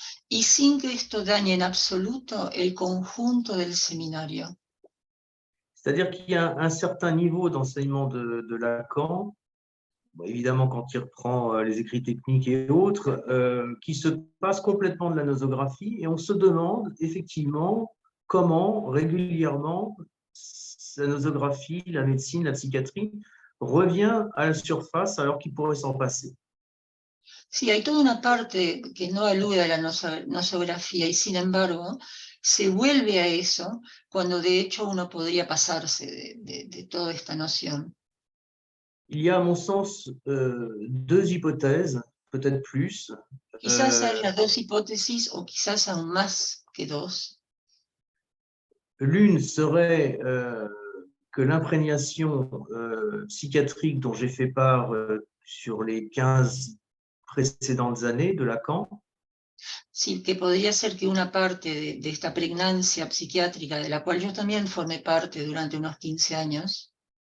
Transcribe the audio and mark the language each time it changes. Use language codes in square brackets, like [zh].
[es] Y sin que esto dañe en absoluto el conjunto del seminario. [fr] C'est-à-dire qu'il y a un certain niveau d'enseignement de Lacan, bon, évidemment quand il reprend les écrits techniques et autres, qui se passe complètement de la nosographie, et on se demande effectivement comment régulièrement la nosographie, la médecine, la psychiatrie revient à la surface alors qu'il pourrait s'en passer. [es] Sí, hay toda una parte que no alude a la nosografía y sin embargo se vuelve a eso cuando de hecho uno podría pasarse de toda esta noción. [fr] Il y a, à mon sens, deux hypothèses, peut-être plus. [es] Quizás haya dos hipótesis o quizás aún más que dos. [fr] L'une serait que l'imprégnation psychiatrique dont j'ai fait part sur les 15 précédentes années de Lacan, [es] Sí, que podría ser que una parte de esta pregnancia psiquiátrica, de la cual yo también formé parte durante unos 15 años,